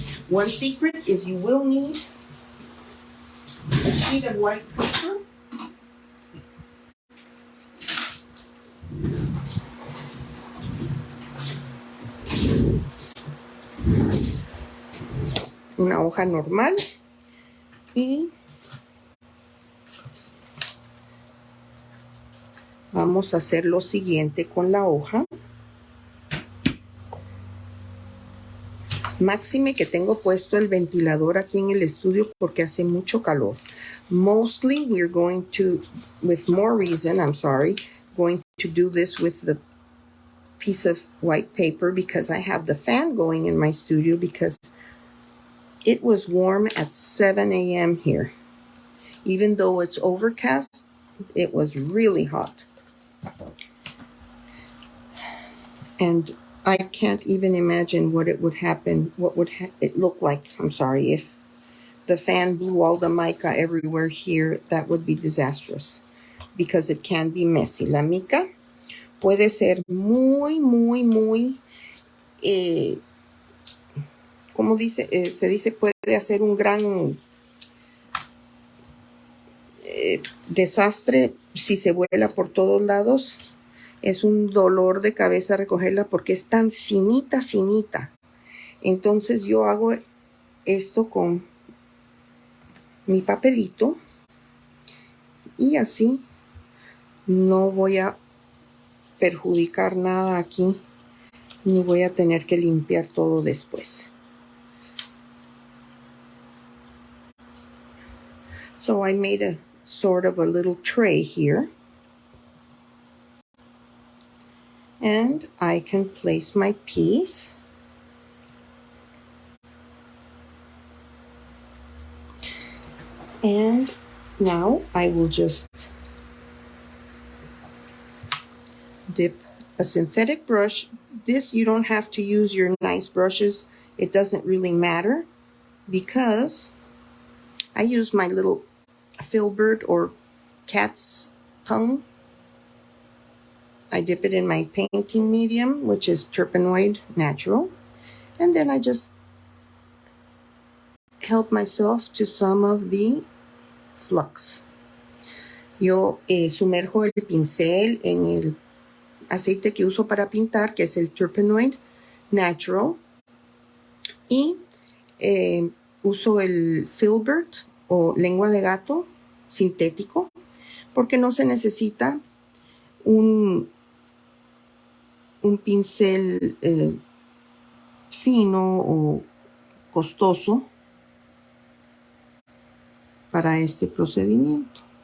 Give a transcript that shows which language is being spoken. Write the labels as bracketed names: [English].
[English] One secret is you will need a sheet of white paper, [Spanish] una hoja normal, y vamos a hacer lo siguiente con la hoja. Máxime que tengo puesto el ventilador aquí en el estudio porque hace mucho calor. [English] Mostly we're going to, with more reason, going to do this with the piece of white paper because I have the fan going in my studio because it was warm at 7 a.m. here. Even though it's overcast, it was really hot. And I can't even imagine what it would happen, what would it look like, if the fan blew all the mica everywhere here. That would be disastrous because it can be messy. [Spanish] La mica puede ser muy, como se dice, puede hacer un gran desastre si se vuela por todos lados. Es un dolor de cabeza recogerla porque es tan finita. Entonces yo hago esto con mi papelito y así no voy a perjudicar nada aquí, ni voy a tener que limpiar todo después. [English] So I made a sort of a little tray here. And I can place my piece. And now I will just dip a synthetic brush. This, you don't have to use your nice brushes. It doesn't really matter because I use my little filbert or cat's tongue. I dip it in my painting medium, which is Turpenoid Natural. And then I just help myself to some of the flux. [Spanish] Yo sumerjo el pincel en el aceite que uso para pintar, que es el Turpenoid Natural. Y uso el filbert o lengua de gato sintético, porque no se necesita un pincel fino o costoso para este procedimiento.